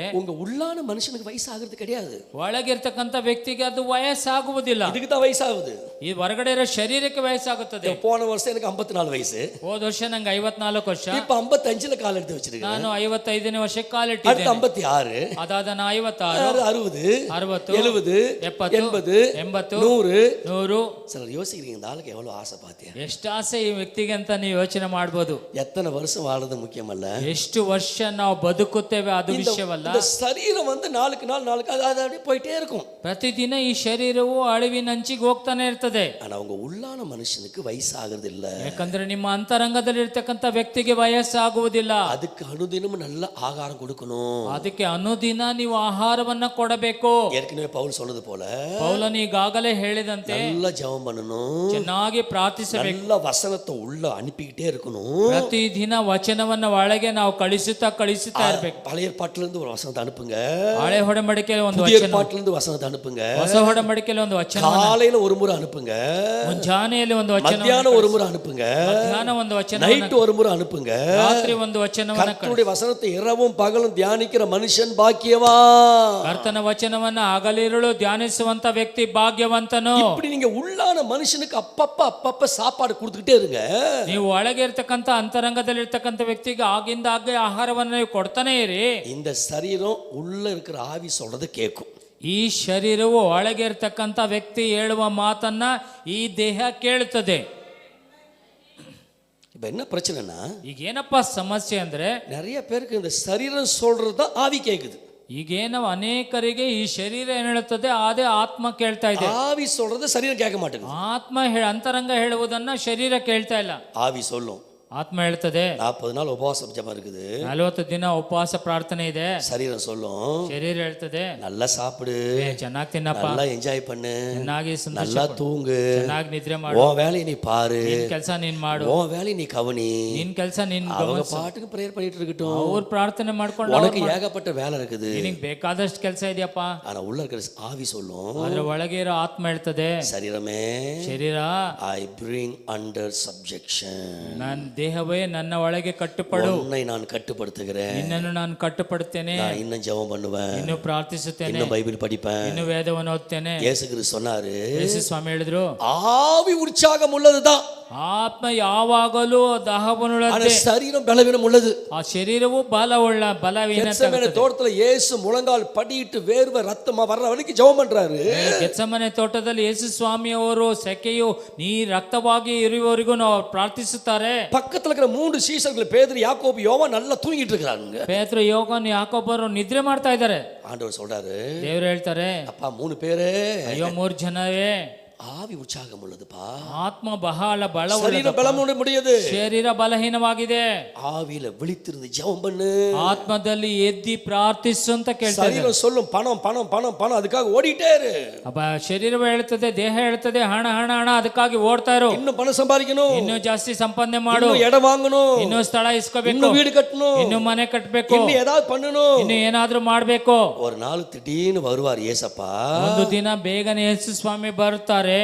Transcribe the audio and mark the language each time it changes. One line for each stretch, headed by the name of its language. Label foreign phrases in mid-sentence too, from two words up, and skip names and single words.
Tamil: உங்க உள்ளான மனுஷனுக்கு வயசு ஆகிறது கிடையாது.
Kannada: ಒಳಗಿರ್ತಕ್ಕಂಥ ವ್ಯಕ್ತಿಗೆ ಅದು ವಯಸ್ಸಾಗುವುದಿಲ್ಲ.
Tamil: இதுக்கு தான் வயசாகுது.
Kannada: ಈ ಹೊರಗಡೆ ಇರೋ ಶರೀರಕ್ಕೆ ವಯಸ್ಸಾಗುತ್ತದೆ.
Tamil: போன வருஷம் எனக்கு 54 வயசு.
Kannada: ಹೋದ ವರ್ಷ ನಂಗೆ 54 ವರ್ಷ.
Tamil: இப்ப 55ல கால் எடுத்து வச்சிருக்கேன்.
Kannada: ನಾನು 55ನೇ ವರ್ಷಕ್ಕೆ
Tamil: அடுத்து
Kannada: ಕಾಲಿಟ್ಟಿದ್ದೇನೆ. 56, ಅದಾದ 56, 60, 60, 70, 70, 80, 100, 100.
Tamil: சிலர் யோசிக்கிறீங்க, இந்த ஆளுக்கு எவ்வளவு ஆசை பாத்தியா.
Kannada: ಎಷ್ಟು ಆಸೆ ಈ ವ್ಯಕ್ತಿಗೆ ಅಂತ ನೀವು ಯೋಚನೆ ಮಾಡ್ಬೋದು.
Tamil: எத்தனை வருஷம் வாழறது முக்கியமல்ல,
Kannada: ಎಷ್ಟು ವರ್ಷ ನಾವು ಬದುಕುತ್ತೇವೆ ಅದು ವಿಷಯವಲ್ಲ.
Tamil: இந்த சரீரம் வந்து நாளுக்கு நாள் அது அப்படியே போயிட்டே இருக்கும்.
Kannada: ಪ್ರತಿದಿನ ಈ ಶರೀರವು ಅಳಿವಿನಂಚಿಗೆ ಹೋಗ್ತಾನೆ ಇರ್ತದೆ.
Tamil: ஆனா உங்க உள்ளான மனுஷனுக்கு வயசாகிறது இல்ல.
Kannada: ಯಾಕಂದ್ರೆ ನಿಮ್ಮ ಅಂತರಂಗದಲ್ಲಿ ಇರ್ತಕ್ಕಂಥ ವ್ಯಕ್ತಿಗೆ ವಯಸ್ಸಾಗುವುದಿಲ್ಲ.
Tamil: அதுக்கு அனுதினம் நல்ல ஆகாரம் கொடுக்கணும்.
Kannada: ಅದಕ್ಕೆ ಅನುದಿನ ನೀವು ಆಹಾರವನ್ನ ಕೊಡಬೇಕು.
Tamil: ஏற்கனவே பவுல் சொன்னது போல
Kannada: ಪೌಲನು ಈಗಾಗಲೇ ಹೇಳಿದಂತೆ
Tamil: நல்ல ஜெபம் பண்ணணும்,
Kannada: ಚೆನ್ನಾಗಿ ಪ್ರಾರ್ಥಿಸಬೇಕು,
Tamil: நல்ல வசனத்தை உள்ள அனுப்பிக்கிட்டே இருக்கணும்.
Kannada: ಪ್ರತಿದಿನ ವಚನವನ್ನ ಒಳಗೆ ನಾವು ಕಳಿಸುತ್ತಾ ಇರ್ಬೇಕು.
Tamil: பழைய ஏற்பாட்டுல இருந்து ஒரு வசனத்தை அனுப்புங்க,
Kannada: ಹಳೆ ಒಡಂಬಡಿಕೆಯಲ್ಲಿ ಒಂದು
Tamil: புதிய
Kannada: ವಚನ,
Tamil: ஏற்பாட்டுல இருந்து வசனத்தை அனுப்புங்க.
Kannada: ಹೊಸ ಒಡಂಬಡಿಕೆಯಲ್ಲಿ ಒಂದು ವಚನ,
Tamil: காலையில ஒரு முறை அனுப்புங்க,
Kannada: ಮುಂಜಾನೆಯಲ್ಲಿ ಒಂದು ವಚನ,
Tamil: மத்தியானம் ஒரு முறை அனுப்புங்க,
Kannada: ಮಧ್ಯಾಹ್ನ ಒಂದು ವಚನ,
Tamil: நைட் ஒரு முறை அனுப்புங்க.
Kannada: ರಾತ್ರಿ ಒಂದು ವಚನವನ್ನ
Tamil: கர்த்தருடைய வசனத்தை இரவும் பகலும் தியானிக்கிற மனுஷன் பாக்கியவான்.
Kannada: ಕರ್ತನ ವಚನವನ್ನ ಹಗಲಿರುಳು ಧ್ಯಾನಿಸುವಂತ ವ್ಯಕ್ತಿ ಭಾಗ್ಯವಂತನು.
Tamil: இப்படி நீங்க உள்ளான மனுஷனுக்கு அப்பப்ப சாப்பாடு கொடுத்துக்கிட்டே இருங்க.
Kannada: ನೀವು ಒಳಗೆ ಇರ್ತಕ್ಕಂಥ ಅಂತರಂಗದಲ್ಲಿ ಇರ್ತಕ್ಕಂಥ ವ್ಯಕ್ತಿಗೆ ಆಗಿಂದಾಗೆ ಆಹಾರವನ್ನ ನೀವು ಕೊಡ್ತಾನೆ ಇರಿ.
Tamil: இந்த சரீரம் உள்ள இருக்கிற ஆவி சொல்றத கேட்கும்.
Kannada: ಈ ಶರೀರವು ಒಳಗೆ ಇರ್ತಕ್ಕಂಥ ವ್ಯಕ್ತಿ ಹೇಳುವ ಮಾತನ್ನ ಈ ದೇಹ ಕೇಳುತ್ತದೆ.
Tamil: இப்ப என்ன பிரச்சனைனா,
Kannada: ಈಗ ಏನಪ್ಪ ಸಮಸ್ಯೆ ಅಂದ್ರೆ,
Tamil: நிறைய பேருக்கு இந்த சரீரம் சொல்றதுதான் ஆவி கேக்குது.
Kannada: ಈಗೇನೋ ಅನೇಕರಿಗೆ ಈ ಶರೀರ ಏನ್ ಹೇಳುತ್ತದೆ, ಅದೇ ಆತ್ಮ ಕೇಳ್ತಾ ಇದೆ.
Tamil: ஆவி சொல்றது சரீரம் கேட்க மாட்டேங்குது.
Kannada: ಆತ್ಮ ಅಂತರಂಗ ಹೇಳುವುದನ್ನ ಶರೀರ ಕೇಳ್ತಾ ಇಲ್ಲ.
Tamil: ஆவி சொல்லும்.
Kannada: ಆತ್ಮ ಹೇಳ್ತದೆ
Tamil: 40 நாள் உபவாச ஜெபம் இருக்குது,
Kannada: 40 ದಿನ ಉಪವಾಸ ಪ್ರಾರ್ಥನೆ ಇದೆ.
Tamil: சரீரம் சொல்லும்
Kannada: ಶರೀರ ಹೇಳ್ತದೆ
Tamil: நல்லா சாப்பிடு,
Kannada: ಚೆನ್ನಾಗಿ ತಿನ್ನಪ್ಪ,
Tamil: நல்லா என்ஜாய் பண்ணு,
Kannada: ಚೆನ್ನಾಗಿ
Tamil: நல்லா தூங்கு,
Kannada: ಚೆನ್ನಾಗಿ ನಿದ್ರೆ ಮಾಡು,
Tamil: உன் வேலையை நீ பாரு,
Kannada: ನಿನ್ ಕೆಲಸ ನೀನ್ ಮಾಡು,
Tamil: உன் வேலையை நீ கவனி.
Kannada: ನಿನ್ ಕೆಲಸ ನೀನ್
Tamil: அவங்க பாட்டுக்கு பிரேயர் பண்ணிட்டு இருக்கட்டும்,
Kannada: ಅವ್ರ ಪ್ರಾರ್ಥನೆ ಮಾಡ್ಕೊಂಡು
Tamil: உனக்கு ஏகப்பட்ட வேலை இருக்குது,
Kannada: ನಿನಗೆ ಬೇಕಾದಷ್ಟು ಕೆಲಸ ಇದೆಯಪ್ಪ.
Tamil: ஆனா உள்ள இருக்கிற ஆவி சொல்லும்,
Kannada: ಅದ್ರ ಒಳಗೆ ಇರೋ ಆತ್ಮ ಹೇಳ್ತದೆ,
Tamil: சரீரமே
Kannada: ಶರೀರ
English: I bring under subjection.
Kannada: ನನ್ನ ದೇಹವೇ ನನ್ನ ಒಳಗೆ ಕಟ್ಟುಪಡು,
Tamil: உன்னை நான் கட்டுப்படுத்துகிறேன்,
Kannada: ನಿನ್ನನ್ನು ನಾನು ಕಟ್ಟುಪಡುತ್ತೇನೆ,
Tamil: நான் இன்னும் ஜெபம் பண்ணுவேன்,
Kannada: ಇನ್ನು ಪ್ರಾರ್ಥಿಸುತ್ತೇನೆ,
Tamil: இன்னும் பைபிள் படிப்பேன்.
Kannada: ಇನ್ನು ವೇದವನ್ನು ಓದ್ತೇನೆ.
Tamil: இயேசு கிறிஸ்து சொன்னாரு,
Kannada: ಯೇಸು ಸ್ವಾಮಿ ಹೇಳಿದ್ರು,
Tamil: ஆவி உற்சாகம் உள்ளதுதான்,
Kannada: ಆತ್ಮ ಯಾವಾಗಲೂ ದಾಹವನ್ನುಳ್ಳದ್ದೇ,
Tamil: சரீரம் பலவீனம் உள்ளது.
Kannada: ಆ ಶರೀರವು ಬಲವೀನ.
Tamil: கெத்செமனே தோட்டத்துல இயேசு முழங்கால் படியிட்டு வேர்வை ரத்தமா வர்ற வரைக்கும் ஜெபம் பண்றாரு.
Kannada: ಗೆತ್ಸೆಮನೆ ತೋಟದಲ್ಲಿ ಯೇಸು ಸ್ವಾಮಿ ಅವರು ಸೆಕೆಯು ನೀ ರಕ್ತವಾಗಿ ಇರುವವರೆಗೂ ನಾವು ಪ್ರಾರ್ಥಿಸುತ್ತಾರೆ.
Tamil: பக்கத்துல இருக்கிற 3 சீஷர்கள் பேதுரு, யாக்கோபு, யோவான் நல்லா தூங்கிட்டு இருக்காங்க.
Kannada: ಪೇತ್ರ, ಯೋಗನ್, ಯಾಕೋಬರು ನಿದ್ರೆ ಮಾಡ್ತಾ ಇದ್ದಾರೆ.
Tamil: ஆண்டவர் சொல்றாரு,
Kannada: ದೇವರು ಹೇಳ್ತಾರೆ,
Tamil: அப்பா 3 பேரு
Kannada: ಅಯ್ಯೋ 3 ಜನವೇ,
Tamil: ஆவி உற்சாகம் உள்ளதுப்பா.
Kannada: ಆತ್ಮ ಬಹಳ
Tamil: சரீர
Kannada: ಬಲವುಳ್ಳದಪ್ಪ.
Tamil: பலம் முடியாது.
Kannada: ಶರೀರ ಬಲಹೀನವಾಗಿದೆ.
Tamil: ஆவியில விழித்திருந்து ஜெபம் பண்ணு.
Kannada: ಆತ್ಮದಲ್ಲಿ ಎದ್ದಿ ಪ್ರಾರ್ಥಿಸು ಅಂತ ಕೇಳ್ತಾರೆ.
Tamil: சரீரம் சொல்லும் பணம் பணம் பணம் பணம், அதுக்காக ஓடிட்டே இரு.
Kannada: ಶರೀರವೇ ಹೇಳ್ತದೆ, ದೇಹ ಹೇಳ್ತದೆ, ಹಣ ಹಣ ಹಣ, ಅದಕ್ಕಾಗಿ ಓಡ್ತಾ ಇರು.
Tamil: இன்னும் பணம் சம்பாதிக்கணும்,
Kannada: ಇನ್ನೂ ಜಾಸ್ತಿ ಸಂಪಾದನೆ ಮಾಡು,
Tamil: இன்னும் இடம் வாங்கணும்,
Kannada: ಇನ್ನೂ ಸ್ಥಳ ಇಸ್ಕೋಬೇಕು,
Tamil: இன்னும் வீடு கட்டணும்,
Kannada: ಇನ್ನೂ ಮನೆ ಕಟ್ಟಬೇಕು,
Tamil: இன்னும் ஏதாவது பண்ணணும்.
Kannada: ಇನ್ನು ಏನಾದ್ರೂ ಮಾಡ್ಬೇಕು.
Tamil: ஒரு நாள் திடீர்னு வருவார் ஏசப்பா.
Kannada: ಒಂದು ದಿನ ಬೇಗನೆ ಯೇಸು ಸ್ವಾಮಿ ಬರ್ತಾರೆ.